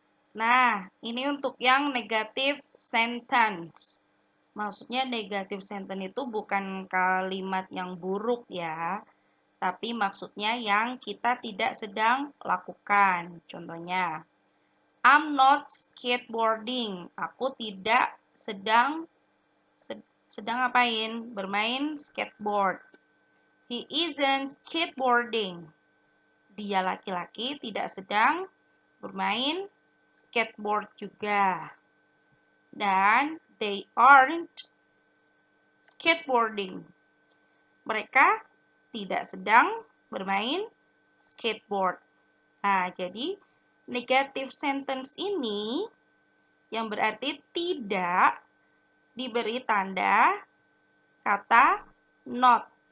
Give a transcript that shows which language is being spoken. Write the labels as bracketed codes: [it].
[id] Nah, ini untuk yang negative sentence. Maksudnya negative sentence itu bukan kalimat yang buruk ya, tapi maksudnya yang kita tidak sedang lakukan. [en] Contohnya, I'm not skateboarding. [id] Aku tidak sedang ngapain? Bermain skateboard. [en] He isn't skateboarding. [id] Dia laki-laki tidak sedang bermain skateboard juga. [en] Dan they aren't skateboarding. [id] Mereka tidak sedang bermain skateboard. Nah, jadi negative sentence ini yang berarti tidak diberi tanda kata not.